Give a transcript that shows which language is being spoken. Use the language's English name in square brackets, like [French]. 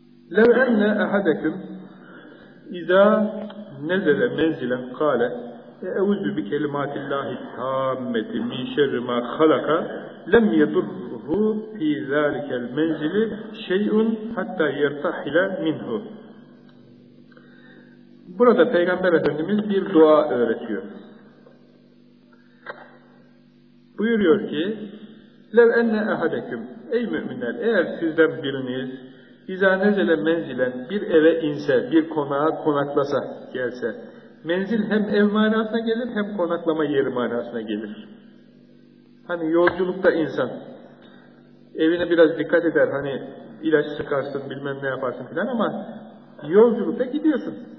[Arabic] لَوْ اَنَّ اَحَدَكُمْ اِذَا نَزَلَ مَنْزِلًا قَالَ اَعُوذُ بِكَلِمَاتِ اللّٰهِ تَامَّةِ مِنْ شَرِّ مَا خَلَقَ لَمْ يَضُرُّهُ فِي ذَٰلِكَ الْمَنْزِلِ شَيْءٌ حَتَّى يَرْتَحِلَ مِنْهُ. [Turkish] Burada Peygamber Efendimiz bir dua öğretiyor. Buyuruyor ki [Arabic] لَوْ اَنَّ اَحَدَكُمْ. [Turkish] Ey müminler, eğer sizden biriniz [Arabic] اِذَا نَزَلَ مَنْزِلًا, [Turkish] bir eve inse, bir konağa konaklasa, gelse. Menzil hem ev manasına gelir, hem konaklama yeri manasına gelir. Hani yolculukta insan evine biraz dikkat eder, hani ilaç sıkarsın, bilmem ne yaparsın filan, ama yolculukta gidiyorsun.